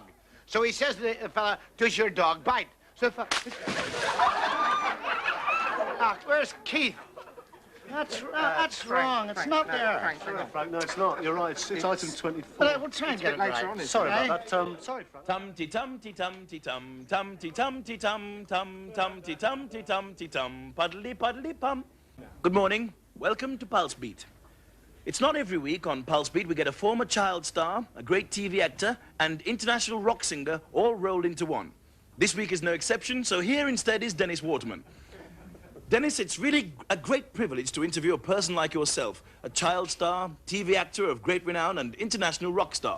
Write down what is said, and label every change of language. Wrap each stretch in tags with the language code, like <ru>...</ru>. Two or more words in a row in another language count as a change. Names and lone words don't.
<en>So he says to the fella, "Does your dog bite?" So the where's Keith? That's wrong. It's not there. Sorry, Frank. No, it's not. You're right. It's item 24. Well, we'll try and get it right. Sorry about that. Sorry, Frank. Tum-ti-tum-ti-tum-ti-tum-ti-tum-ti-tum-ti-tum, puddly-puddly-pum. Good morning. Welcome to Pulse Beat. It's not every week on Pulse Beat we get a former child star, a great TV actor, and international rock singer all rolled into one. This week is no exception, so here instead is Dennis Waterman. Dennis, it's really a great privilege to interview a person like yourself, a child star, TV actor of great renown, and international rock star.</en>